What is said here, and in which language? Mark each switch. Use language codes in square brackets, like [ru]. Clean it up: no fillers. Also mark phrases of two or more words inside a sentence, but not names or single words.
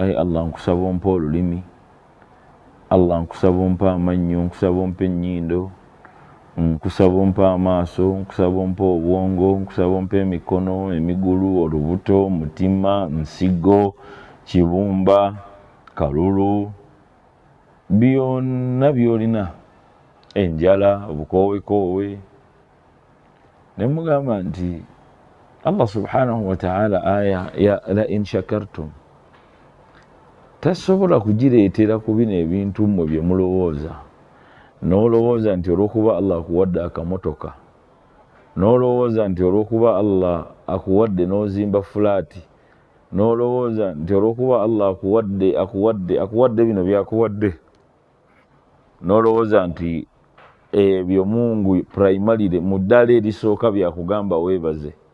[lg] ayi Allah nkusaba ompa olulimi, Allah nkusaba ompa amannyo, nkusaba ompa ennyindo, nkusaba ompa amaaso, nkusaba ompa obwongo, nkusaba ompa emikono, emigulu, olubuto, omutima, nsigo, kibumba, kalulu, byonna byolina, enjala, obukoowekoowe. Ne mugamba nti Allah [ar] سبحانه وتعالى [lg] aya ya [ar] لئن شكرتم [lg] tasobola kugireetera ku bino ebintu mmwe bye mulowooza. N'olowooza nti olw'okuba Allah akuwadde akamotoka, n'olowooza nti olw'okuba Allah akuwadde n'ozimba fulaati, n'olowooza nti olw'okuba Allah akuwadde bino byakuwadde, n'olowooza nti ebyo Mungu primarily mu ddala erisooka byakugamba weebaze.